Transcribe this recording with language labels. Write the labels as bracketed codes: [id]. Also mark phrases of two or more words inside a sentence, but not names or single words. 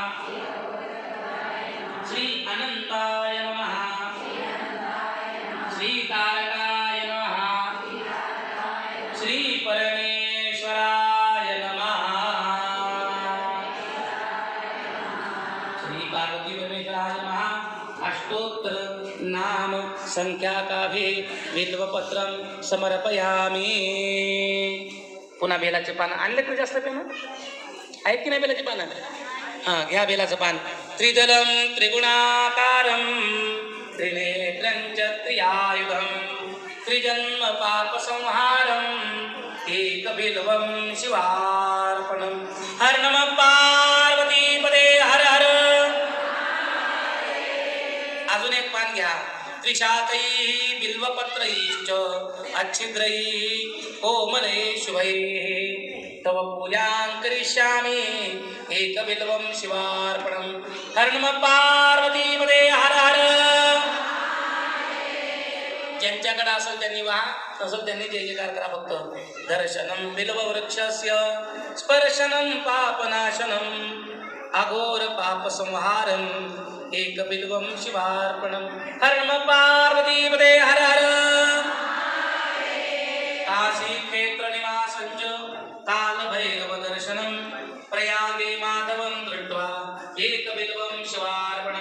[sa] श्री अनंताय नमः श्री तारकाय नमः श्री परमेश्वराय नमः श्री पार्वती परमेश्वराय नमः अष्टोत्तर नाम संख्या का भी बिल्वपत्रम समर्पयामी. [mr] पुन्हा बेलाचे पान आणले तर जास्त पेन आहेत की नाही बेलाचे पान? हां, घ्या बेलाचं पान. [sa] त्रिदलम त्रिगुणाकारम त्रिनेत्रं च त्रियायुधम त्रिजन्म पाप संहारम एकबिल्वं शिवार्पणम. हर नमः पार्वती पदे हर हर. [mr] अजून एक पान घ्या. [sa] त्रिशाकैः बिल्वपत्रैश्च अच्छिद्रैः कोमले शुभैः तव पूजां करिष्यामि एकबिल्वं शिवार्पणम्. हर नमः पार्वती पदे हर हर. [mr] ज्यांच्याकडे असेल त्यांनी वा, नसेल त्यांनी जय जयकार करा फक्त. [sa] दर्शनं बिल्ववृक्षस्य स्पर्शनं पापनाशनं अघोर पाप संहारं एकबिल्वं शिवार्पणम्. हर नमः पार्वती पदे हर हर. काशी क्षेत्र निवासं च कालभैरव दर्शनं प्रयागे माधवं दृष्ट्वा एकबिल्वं शिवार्पणम्.